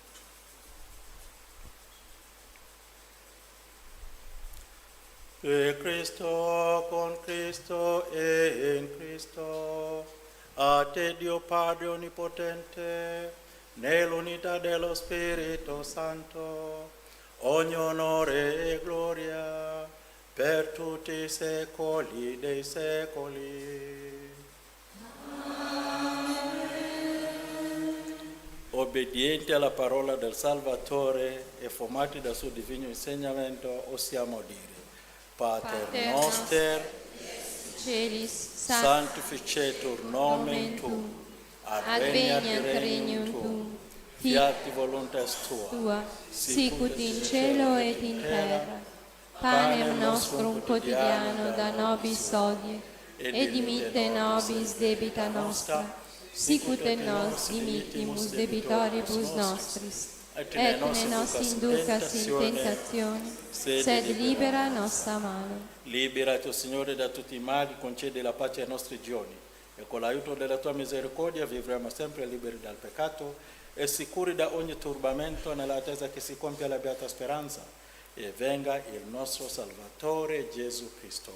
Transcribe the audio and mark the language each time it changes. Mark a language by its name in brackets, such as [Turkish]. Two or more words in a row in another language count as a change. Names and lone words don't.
[Italian] E Cristo, con Cristo e in Cristo, a te Dio Padre Onnipotente, nell'unità dello Spirito Santo, ogni onore e gloria per tutti i secoli dei secoli. Obbedienti alla parola del Salvatore e formati dal suo divino insegnamento, osiamo dire: [Latin] Pater noster, Celis, sanctificetur nomen tuum, adveniat regnum tuum, fiat voluntas tua, sicut in cielo et in terra. Panem nostrum quotidiano da nobis hodie, et dimitte nobis debita nostra, sicut et nos dimittimus debitoribus nostris, et ne nos inducas in tentazione, sed libera nos a male. [Italian] Liberati, o Signore, da tutti i mali, concedi la pace ai nostri giorni, e con l'aiuto della tua misericordia vivremo sempre liberi dal peccato e sicuri da ogni turbamento nell'attesa che si compia la beata speranza e venga il nostro Salvatore Gesù Cristo.